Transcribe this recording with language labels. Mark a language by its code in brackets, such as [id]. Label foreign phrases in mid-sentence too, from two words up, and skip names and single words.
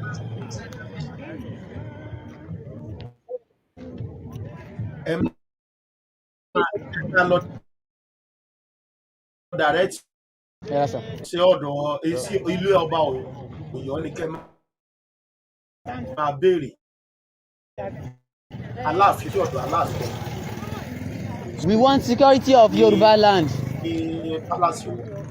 [yo] Ẹ máa lọ direct [en] Yes, sir. [yo] sí ọ̀dọ̀ sí ilé ọba Ọ̀yọ́ ní kẹ́ máa béèrè Aláàfin sí ọ̀dọ̀ Aláàfin [en] We want security of Yoruba land. [yo] ní palace Ọ̀yọ́.